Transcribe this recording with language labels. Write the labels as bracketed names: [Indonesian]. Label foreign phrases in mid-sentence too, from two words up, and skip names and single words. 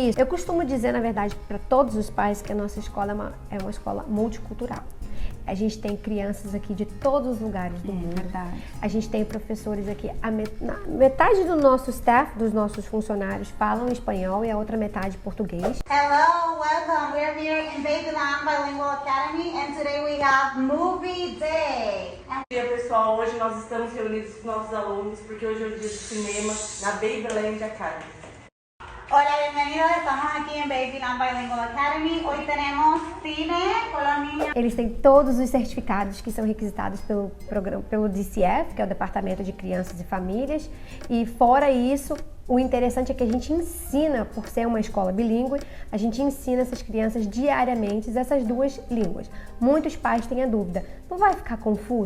[Portuguese] Eu costumo dizer, na verdade, para todos os pais que a nossa escola é uma escola multicultural. A gente tem crianças aqui de todos os lugares do mundo. Verdade. A gente tem professores aqui. Metade do nosso staff, dos nossos funcionários, falam espanhol e a outra metade português. [English] Hello, welcome. We're here in Babyland Bilingual Academy and today we have Movie Day. [Portuguese] Bom dia, pessoal. Hoje nós estamos reunidos com nossos alunos porque hoje é o dia de cinema na Babyland Academy. [Spanish] Hola, bienvenidos. Estamos aquí en Babyland Bilingual Academy. Hoy tenemos cine con los niños. [Portuguese] Eles têm todos os certificados que são requisitados pelo DCF, que é o Departamento de Crianças e Famílias. E fora isso, o interessante é que a gente ensina, por ser uma escola bilíngue, a gente ensina essas crianças diariamente essas duas línguas. Muitos pais têm a dúvida, não vai ficar confuso?